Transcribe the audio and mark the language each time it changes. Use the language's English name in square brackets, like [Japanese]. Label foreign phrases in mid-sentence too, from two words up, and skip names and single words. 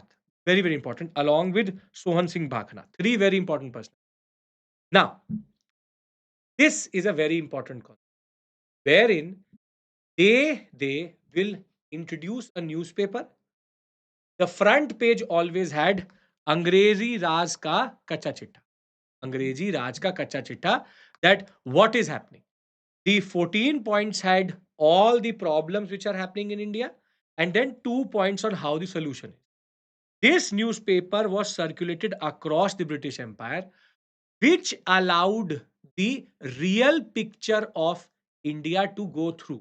[English] Very, very important, along with Sohan Singh Bhakhna. Three very important persons. Now, this is a very important concept wherein they will introduce a newspaper. The front page always had [Hindi] अंग्रेज़ी राज का कच्चा चिट्ठा. अंग्रेज़ी राज का कच्चा चिट्ठा, [English] that what is happening. The 14 points had all the problems which are happening in India, and then 2 points on how the solution is. This newspaper was circulated across the British Empire, which allowed the real picture of India to go through.